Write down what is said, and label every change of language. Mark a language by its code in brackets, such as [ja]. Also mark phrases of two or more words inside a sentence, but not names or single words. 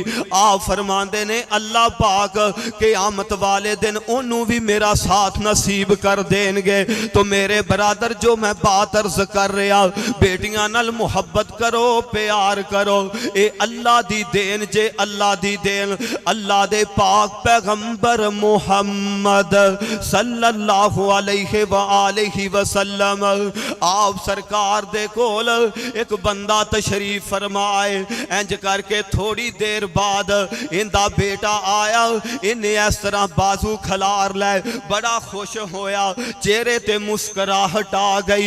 [pa] آپ فرماندے نے اللہ پاک قیامت والے دن اونوں بھی میرا ساتھ نصیب کر دینگے. تو میرے برادر جو میں بات عرض کر رہا، بیٹیاں نال محبت کرو، پیار کرو، اے اللہ دی دین جے، اللہ دی دین. اللہ دے پاک پیغمبر محمد [ar] صلى الله عليه وسلم [pa] آپ سرکار دے کول ایک بندہ تشریف فرمائے. انج کرکے تھوڑی دیر بعد ایندا بیٹا آیا، انہیں اس طرح بازو کھلار لے، بڑا خوش ہویا، چہرے تے مسکراہٹ آ گئی.